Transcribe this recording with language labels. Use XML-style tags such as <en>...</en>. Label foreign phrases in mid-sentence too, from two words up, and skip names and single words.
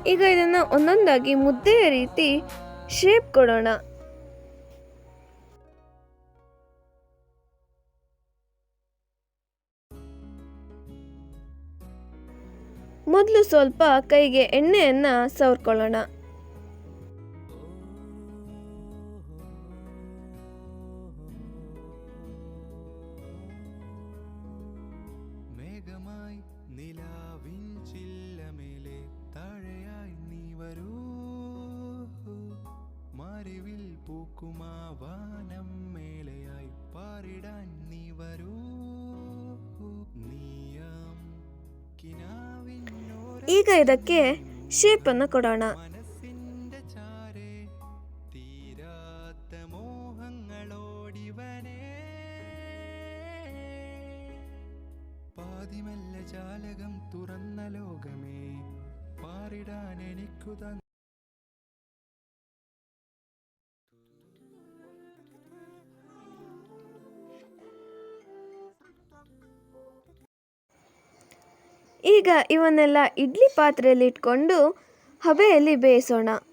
<kn>ಈಗ ಇದನ್ನು ಒಂದೊಂದಾಗಿ ಮುದ್ದೆಯ ರೀತಿ ಶೇಪ್ ಕೊಡೋಣ. ಮೊದಲು ಸ್ವಲ್ಪ ಕೈಗೆ ಎಣ್ಣೆಯನ್ನು ಸವರ್ಕೊಳ್ಳೋಣ.</kn> <ml>മേഘമായി നിലാവിൻ ചില്ലമേലെ താഴെയായി നീ വരൂ, മറിവിൽ പൂക്കുമാ വാനം മേലെയായി പാറിടാൻ നീ വരൂ, നീയാം കിനാവിനോര</ml> <kn>ಈಗ ಇದಕ್ಕೆ ಶೇಪನ್ನು ಕೊಡೋಣ.</kn> <ml>മനസ്സിന്റെ ചാരേ തീരാത്ത മോഹങ്ങളോടിവനേ, പാതിമല്ല ജാലകം തുറന്ന ലോകമേ പാറിടാൻ എനിക്കു തന്ന</ml> <kn>ಈಗ ಇವನ್ನೆಲ್ಲ ಇಡ್ಲಿ ಪಾತ್ರೆಯಲ್ಲಿ ಇಟ್ಕೊಂಡು ಹಬೆಯಲ್ಲಿ ಬೇಯಿಸೋಣ.</kn>